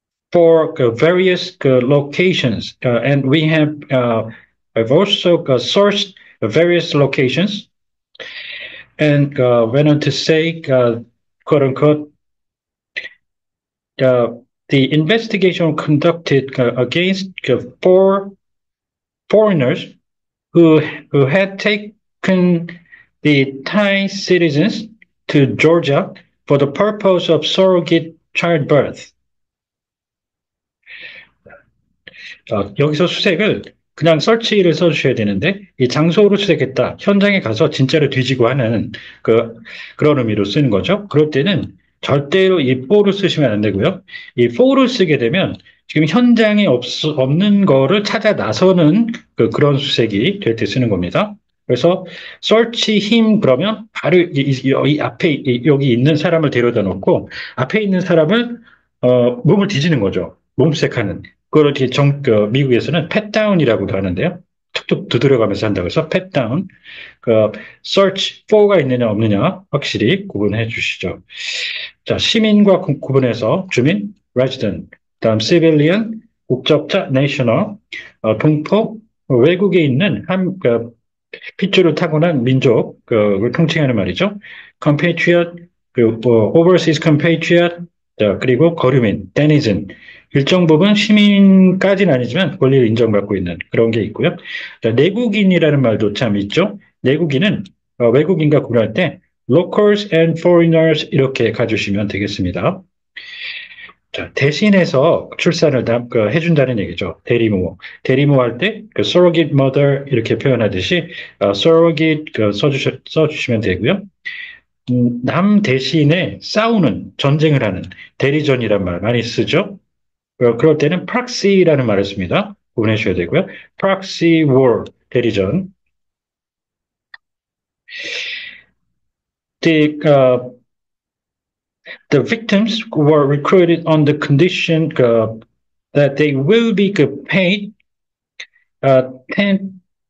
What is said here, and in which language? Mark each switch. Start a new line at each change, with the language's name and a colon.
English: for various locations, and we have I've also sourced various locations, and went on to say, quote unquote, the investigation conducted against 4 foreigners who had taken the Thai citizens to Georgia for the purpose of surrogate childbirth.
Korean: 여기서 수색을 그냥 설치를 써주셔야 되는데 이 장소로 수색했다. 현장에 가서 진짜로 뒤지고 하는 그런 의미로 쓰는 거죠. 그럴 때는 절대로 이 for를 쓰시면 안 되고요. 이 for를 쓰게 되면 지금 현장에 없는 거를 찾아 나서는 그런 수색이 될 때 쓰는 겁니다. 그래서
English: search him
Korean: 그러면 바로 이 앞에 여기 있는 사람을 데려다 놓고 앞에 있는 사람을 몸을 뒤지는 거죠. 몸수색하는. 그걸 이렇게 미국에서는 팻다운이라고도 하는데요. 툭툭 두드려가면서 한다고 해서 팻다운. search for가 있느냐 없느냐 확실히 구분해 주시죠. 자, 시민과 구분해서 주민, resident, 다음 civilian, 국적자, national, 동포, 외국에 있는 핏줄을 타고난 민족을 통칭하는 말이죠.
English: compatriot, overseas compatriot, 자, 그리고 거류민, denizen.
Korean: 일정 부분 시민까지는 아니지만 권리를 인정받고 있는 그런 게 있고요. 자, 내국인이라는 말도 참 있죠. 내국인은 외국인과 구분할 때
English: locals and foreigners
Korean: 이렇게 가주시면 되겠습니다. 자, 대신해서 출산을 해준다는 얘기죠. 대리모. 대리모 할 때 surrogate mother 이렇게 표현하듯이 surrogate 써주시면 되고요. 남 대신에 싸우는, 전쟁을 하는 대리전이란 말 많이 쓰죠. 그럴 때는 proxy라는 말을 씁니다. 구분해 주셔야 되고요.
English: proxy war, 대리전. The victims were recruited on the condition that they will be paid 10